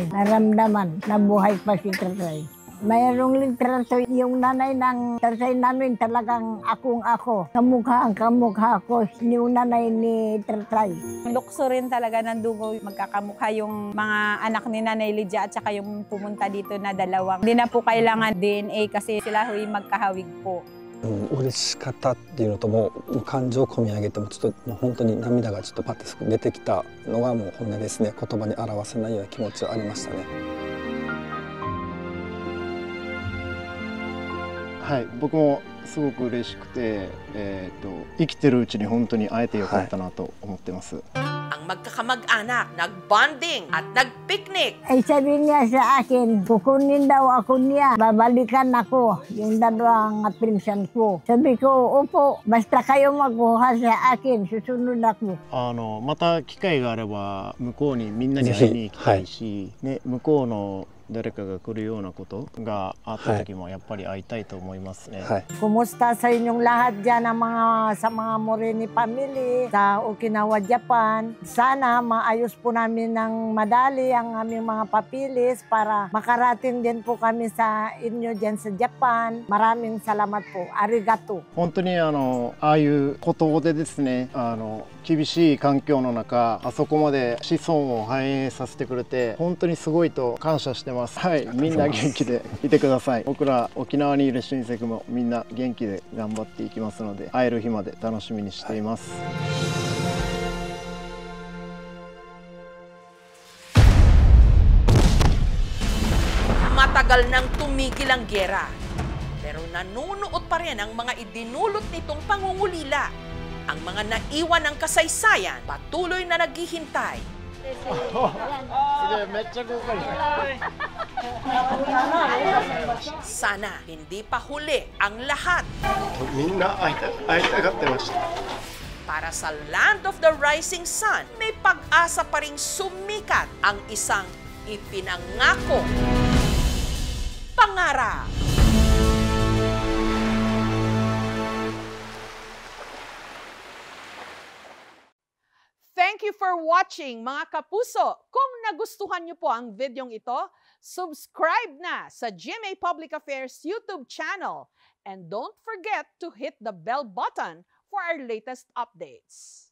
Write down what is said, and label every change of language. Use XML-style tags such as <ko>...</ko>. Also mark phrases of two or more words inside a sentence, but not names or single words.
<tl>Naramdaman na buhay pa si Tatay. Mayroong litrato yung nanay ng tatay namin talagang akong-ako. Kamukha ko yung nanay ni Tatay. Lukso rin talaga ng dugo, magkakamukha yung mga anak ni Nanay Lydia at saka yung pumunta dito na dalawang. Hindi na po kailangan DNA kasi sila huy magkahawig po.</tl> <ja>嬉しかったっていうのともう感情込み上げてもちょっともう本当に涙がちょっとパッと出てきたのがもう本音ですね。言葉に表せないような気持ちはありましたね。はい、僕もすごく嬉しくて、生きてるうちに本当に会えてよかったなと思ってます。</ja> <tl>Ang magkakamag-anak, nag-bonding at nag-picnic. Ay sabi niya sa akin, kukunin daw ako niya, babalikan ako, yung dalawang pinsan ko. Sabi ko, opo, basta kayo magkuha sa akin, susunod ako.</tl> <ja>また機会があれば向こうにみんなに会いに行きたいし、ね、向こうの誰かが来るようなことがあった時もやっぱり会いたいと思いますね。はい。</ja> <tl>Kumusta sa inyong lahat dyan sa mga Morini family sa Okinawa, Japan? Sana maayos po namin ng madali ang aming mga papilis para makarating din po kami sa inyo dyan sa Japan. Maraming salamat po. Arigato.</tl> <ja>本当にああいうことでですね、厳しい環境の中あそこまで子孫を繁栄させてくれて本当にすごいと感謝してます。はい、みんな元気でいてください。僕ら沖縄にいる親戚もみんな元気で頑張っていきますので、会える日まで楽しみにしています。</ja> <tl>Matagal nang tumigil ang gyera. Pero nanunuot pa rin ang mga idinulot nitong pangungulila. Ang mga naiwan ng kasaysayan, patuloy na naghihintay. Sana hindi pa huli ang lahat. Para sa Land of the Rising Sun, may pag-asa pa ring sumikat ang isang ipinangako pangarap.</tl> <en>Thank you for watching,</en> <tl>mga kapuso. Kung nagustuhan niyo po ang videong ito, subscribe na sa GMA Public Affairs YouTube channel.</tl> <en>And don't forget to hit the bell button for our latest updates.</en>